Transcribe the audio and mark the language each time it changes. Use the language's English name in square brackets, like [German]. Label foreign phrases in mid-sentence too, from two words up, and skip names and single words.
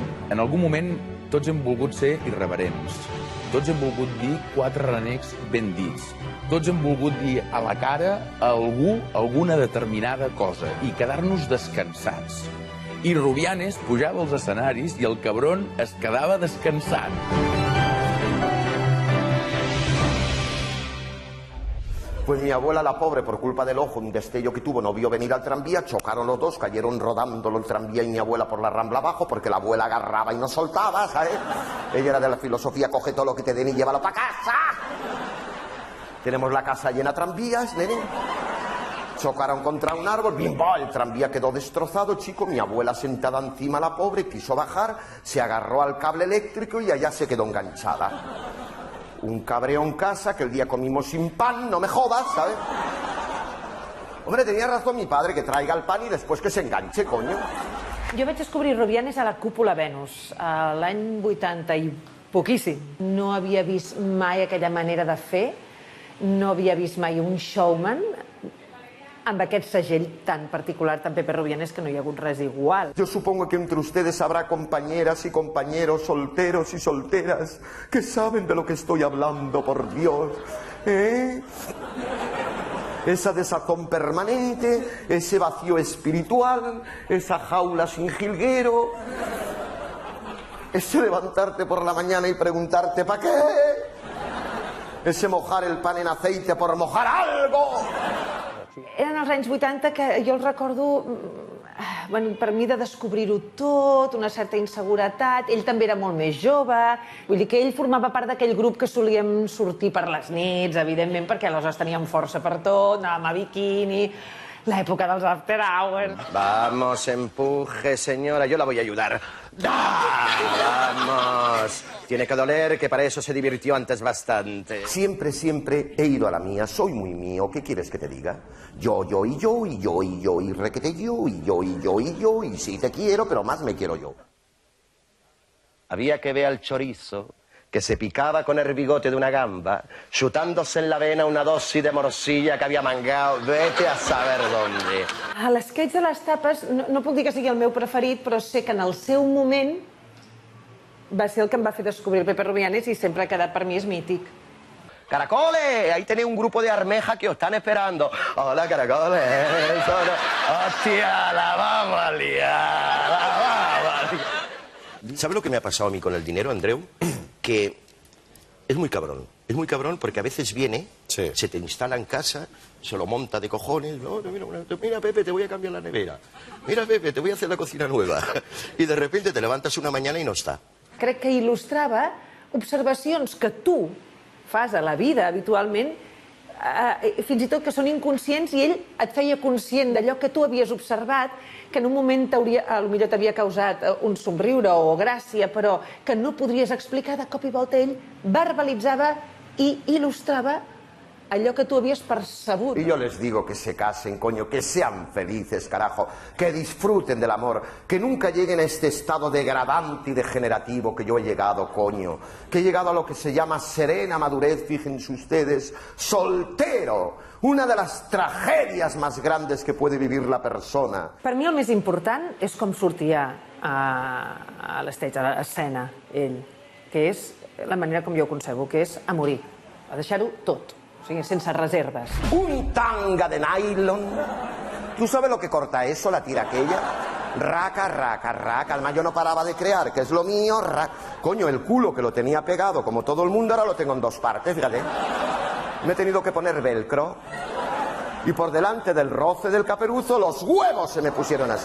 [Catalan] En algun moment tots hem volgut ser irreverents. Tots hem volgut dir 4 renecs ben dits. Tots hem volgut dir a la cara a algú alguna determinada cosa i quedar-nos descansats. I Rubianes pujava als escenaris i el cabron es quedava descansant. [Spanish] Pues mi abuela, la pobre, por culpa del ojo, un destello que tuvo, no vio venir al tranvía, chocaron los dos, cayeron rodando el tranvía y mi abuela por la rambla abajo, porque la abuela agarraba y no soltaba, ¿sabes? Ella era de la filosofía, coge todo lo que te den y llévalo para casa. Tenemos la casa llena de tranvías, nene. Chocaron contra un árbol, ¡bimba! El tranvía quedó destrozado, chico. Mi abuela sentada encima, la pobre, quiso bajar, se agarró al cable eléctrico y allá se quedó enganchada. Un cabreo en casa, que el día comimos sin pan, no me jodas, ¿sabes? Hombre, tenía razón mi padre, que traiga el pan y después que se enganche, coño. [Catalan] Jo vaig descobrir Rubianes a la Cúpula Venus, l'any 80 i poquíssim. No havia vist mai aquella manera de fer, no havia vist mai un showman amb aquest segell tan particular, tan Pepe Rubianes, que no hi ha hagut res igual. [Spanish] Yo supongo que entre ustedes habrá compañeras y compañeros, solteros y solteras, que saben de lo que estoy hablando, por Dios, ¿eh? Esa desazón permanente, ese vacío espiritual, esa jaula sin jilguero, ese levantarte por la mañana y preguntarte ¿para qué? Ese mojar el pan en aceite por mojar algo. [Catalan] Eren els anys 80 que jo els recordo, per mi, de descobrir-ho tot, una certa inseguretat. Ell també era molt més jove. Vull dir que ell formava part d'aquell grup que solíem sortir per les nits, evidentment, perquè aleshores teníem força per tot, anàvem a biquini, l'època dels [English] after hours. [Spanish] Vamos, empuje, señora, yo la voy a ayudar. Vamos. Tiene que doler, que para eso se divirtió antes bastante. Siempre, siempre he ido a la mía, soy muy mío. ¿Qué quieres que te diga? Yo, y yo, y yo, y yo, y requete yo, y yo, y yo, y yo, y sí te quiero, pero más me quiero yo. Había que ver al chorizo que se picaba con el bigote de una gamba, chutándose en la vena una dosis de morcilla que havia mangado, vete a saber dónde. [Catalan] A l'esquetx de les tapes, no puc dir que sigui el meu preferit, però sé que en el seu moment va ser el que em va fer descobrir el Pepe Rubianes i sempre ha quedat per mi és mític. [Spanish] ¡Caracoles! Ahí tenéis un grupo de armejas que os están esperando. Hola, caracoles. ¡Hostia, la vamos a liar! ¡La vamos a liar! ¿Sabes lo que me ha pasado a mí con el dinero, Andreu? Que es muy cabrón. Es muy cabrón porque a veces viene, sí, se te instala en casa, se lo monta de cojones. No, mira, Pepe, te voy a cambiar la nevera. Mira, Pepe, te voy a hacer la cocina nueva. Y de repente te levantas una mañana y no está. [Catalan] Crec que il·lustrava observacions que tu fas a la vida habitualment, fins i tot que són inconscients, i ell et feia conscient d'allò que tu havies observat, que en un moment potser t'havia causat un somriure o gràcia, però que no podries explicar. De cop i volta ell verbalitzava i il·lustrava allò que tu havies percebut. [Spanish] Y yo les digo que se casen, coño, que sean felices, carajo, que disfruten del amor, que nunca lleguen a este estado degradante y degenerativo que yo he llegado, coño, que he llegado a lo que se llama serena madurez, fíjense ustedes, soltero, una de las tragedias más grandes que puede vivir la persona. [Catalan] Per mi el més important és com sortia a l'estage, a l'escena, ell, que és la manera com jo ho concebo, que és a morir, a deixar-ho tot. O sigui, sense reserves. [Spanish] Un tanga de nylon. ¿Tú sabes lo que corta eso, la tira aquella? Raca, raca, raca. Además yo no paraba de crear, que es lo mío. Coño, el culo que lo tenía pegado como todo el mundo, ahora lo tengo en 2 partes, fíjate. Me he tenido que poner velcro. Y por delante del roce del caperuzo, los huevos se me pusieron así.